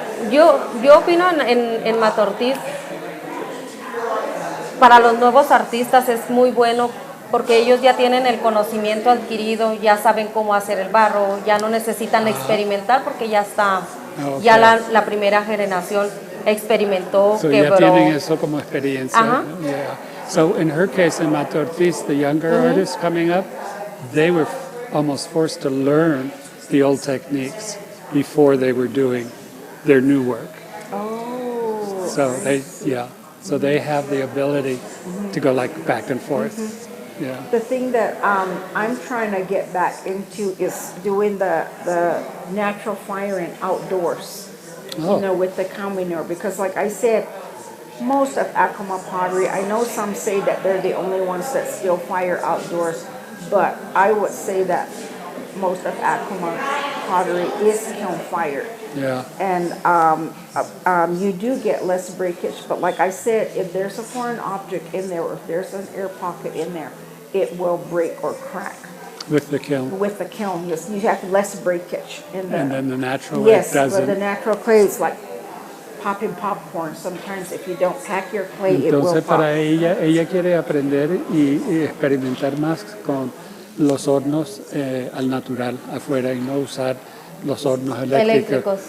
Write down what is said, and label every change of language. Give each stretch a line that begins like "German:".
Spanish: Yo opino en Mata Ortiz, para los nuevos artistas es muy bueno porque ellos ya tienen el conocimiento adquirido, ya saben cómo hacer el barro, ya no necesitan experimentar porque ya está,
English: Okay.
Spanish: ya la primera generación experimentó,
English: So
Spanish: quebró. ya tienen eso como experiencia. Ajá.
English: Yeah. So in her case, in Mata Ortiz, the younger artists coming up, they were almost forced to learn the old techniques before they were doing their new work. Oh. So they have the ability to go like back and forth. Yeah. The thing that I'm trying to get back into is doing the natural firing outdoors, Oh. you know, with the combiner. Because like I said, most of Acoma pottery, I know some say that they're the only ones that still fire outdoors, but I would say that most of Acoma pottery is kiln fired. Yeah. And you do get less breakage, but like I said, if there's a foreign object in there, or if there's an air pocket in there, it will break or crack. With the kiln. With the kiln, yes, you have less breakage in the. And then the natural way Yes, but doesn't. the natural clay is like popping popcorn. Sometimes if you don't pack your clay, it will
Spanish: Entonces
English: pop.
Spanish: para ella quiere aprender y experimentar más con los hornos al natural afuera y no usar los hornos eléctricos.